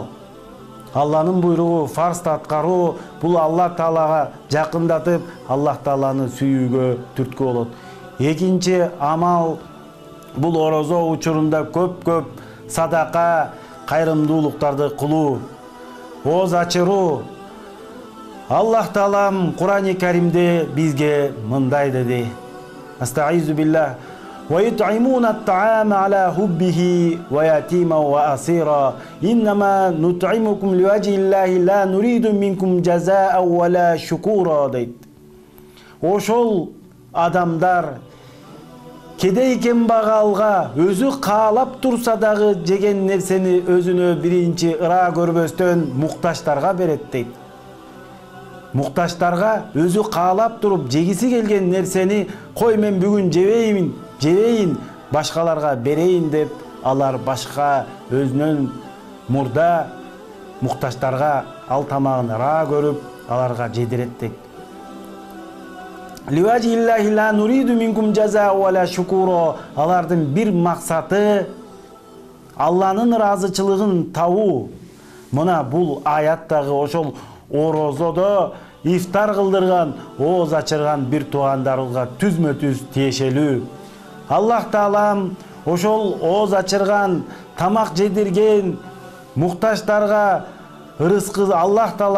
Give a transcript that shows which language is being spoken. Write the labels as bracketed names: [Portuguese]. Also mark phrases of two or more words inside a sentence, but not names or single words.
[Kyrgyz] Алланын буйругу, фарзды аткаруу, бул Аллах Таалага жакындатып, Аллах Тааланы сүйүүгө түрткү болот. Экинчи амал, бул орозо учурунда көп садака, кайрымдуулуктарды кылуу, ооз ачыруу. Аллах Таалам Кур'ани Каримде бизге мындай деди: [Arabic] أستعيذ بالله. وَيُطْعِمُونَ الطَّعَامَ عَلَى حُبِّهِ وَيَتِيمًا وَأَسِيرًا إِنَّمَا نُطْعِمُكُمْ لِوَجْهِ اللَّهِ لَا نُرِيدُ مِنْكُمْ جَزَاءً وَلَا شُكُورًا дейт. [Kyrgyz] Ошол адамдар кедей кембагалга өзү каалап турса дагы жеген нерсени өзүнө биринчи ыра көрбөстөн мукташтарга берет дейт. Мукташтарга өзү каалап туруп жегиси келген нерсени, кой мен бүгүн жебейин, башкаларга берейин деп, алар башка өзүнөн мурда мукташтарга ал тамагын ыра көрүп, аларга жедирет дейт. [Arabic] لوجه الله لا نريد منكم جزاء ولا شكورا. [Kyrgyz] Алардын бир максаты Алланын ыраазычылыгын табуу. Мына бул аяттагы ошол орозодо ифтар кылдырган, ооз ачырган бир туугандарыбызга түзмө-түз тиешелүү. Аллах Таалам ошол ооз ачырган, тамак жедирген мукташтарга ырыскы, Аллах Таала